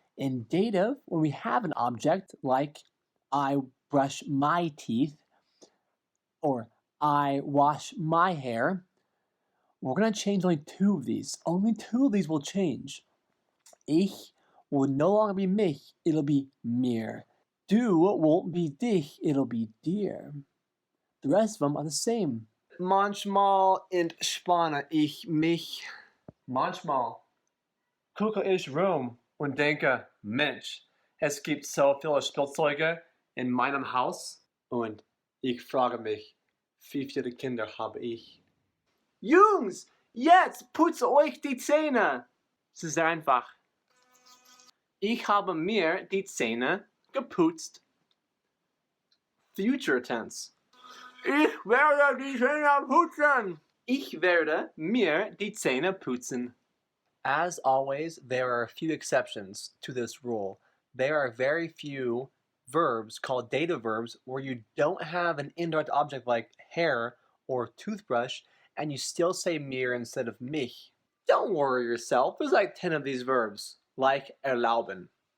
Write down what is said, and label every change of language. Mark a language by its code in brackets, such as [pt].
[en] In dative, when we have an object like I brush my teeth or I wash my hair, we're going to change only two of these. Only two of these will change. Ich will no longer be mich, it'll be mir. Du won't be dich, it'll be dir. The rest of them are the same. [de] Manchmal entspanne ich mich. Manchmal gucke ich rum und denke, Mensch, es gibt so viele Spielzeuge in meinem Haus und ich frage mich, wie viele Kinder habe ich? Jungs, jetzt putze euch die Zähne! Es ist sehr einfach. Ich habe mir die Zähne geputzt. [en] Future tense. [de] Ich werde die Zähne putzen. Ich werde mir die Zähne putzen. [en] As always, there are a few exceptions to this rule. There are very few verbs called dative verbs where you don't have an indirect object like hair or toothbrush and you still say mir instead of mich. Don't worry yourself, there's like 10 of these verbs, like erlauben.